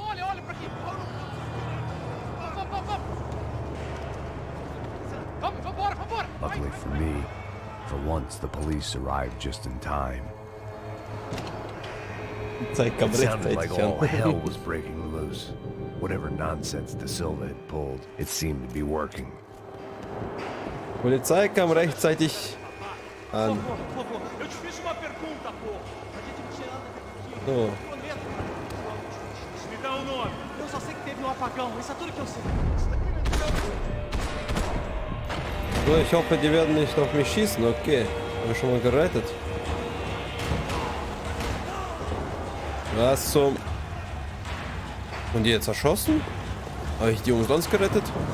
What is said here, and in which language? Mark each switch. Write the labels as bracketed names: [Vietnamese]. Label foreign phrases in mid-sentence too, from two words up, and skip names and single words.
[English] Luckily for me, for once the police arrived just in time. It sounded like all hell was breaking loose. Whatever nonsense De Silva had pulled, it seemed to be working. [German] Polizei kam rechtzeitig an. [Portuguese] Eu te fiz uma pergunta, pô. A gente não tinha nada aqui. [German] So. [Portuguese] Me dá um nome. Eu só sei que teve um apagão, isso é tudo que eu sei. [German] So, ich hoffe, die werden nicht auf mich schießen. Okay, bin schon mal gerettet. Was zum... Und die jetzt erschossen? Habe ich die umsonst gerettet?